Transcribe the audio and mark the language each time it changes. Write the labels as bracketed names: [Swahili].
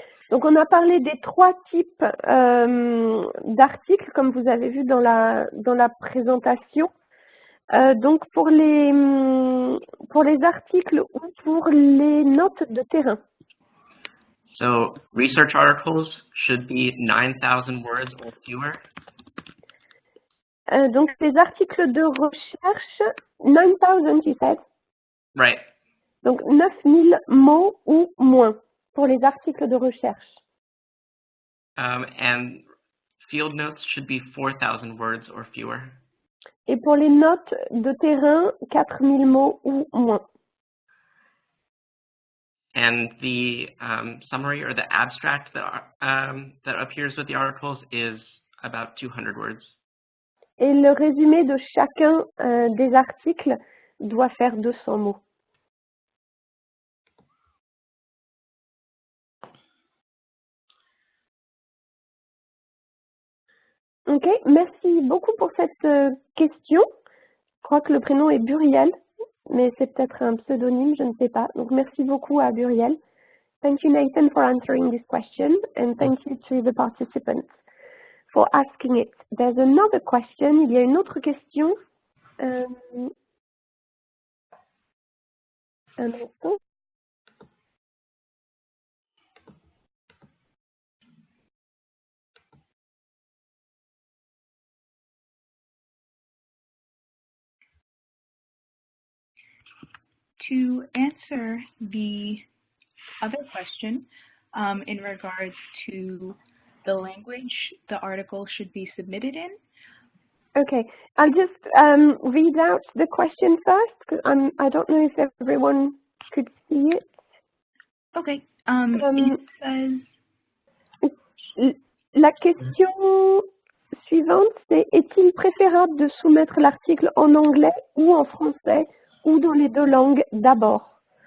[French] Donc on a parlé des 3 types d'articles, comme vous avez vu dans la présentation. Donc pour les articles ou pour les notes de terrain. [English] So research articles should be 9,000 words or fewer. [French] Donc les articles de recherche, 9,000 [English] you said? Right. [French] Donc 9,000 mots ou moins pour les articles de recherche. [English] And field notes should be 4,000 words or fewer. [French] Et pour les notes de terrain, 4,000 mots ou moins. [English] And the summary or the abstract that appears with the articles is about 200 words. [French] Et le résumé de chacun des articles doit faire 200 mots. Ok, merci beaucoup pour cette question. Je crois que le prénom est Buriel, mais c'est peut-être un pseudonyme, je ne sais pas. Donc merci beaucoup à Buriel. [English] Thank you, Nathan, for answering this question, and thank you to the participants for asking it. There's another question. [French] Il y a une autre question. Un instant. [English] To answer the other question in regards to the language the article should be submitted in. Okay, I'll just read out the question first because I don't know if everyone could see it. Okay. It says. [French] La question suivante, c'est est-il préférable de soumettre l'article en anglais ou en français ou dans les 2 langues d'abord?